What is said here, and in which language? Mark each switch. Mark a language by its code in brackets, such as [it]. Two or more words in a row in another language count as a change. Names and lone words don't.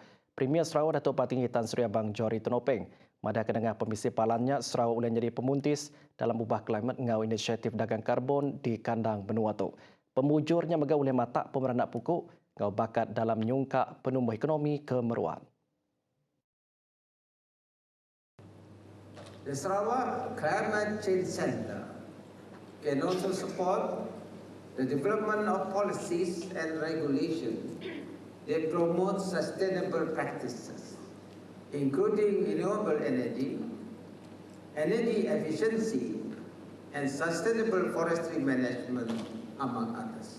[iba] Premier Sarawak Datuk Patinggi Tan Sri Abang Johari Tonopeng madah kedengah pemisi palannya Sarawak boleh jadi pemuntis dalam ubah klimat ngau inisiatif dagang karbon di kandang benua itu. Pemujurnya mega oleh mata pemeranak pokok ngau bakat dalam nyungkak penumbuh ekonomi kemeruan. [en] The Sarawak Climate Change Centre can also support the development of policies and regulations that promote sustainable practices, including renewable energy, energy efficiency, and sustainable forestry management, among others.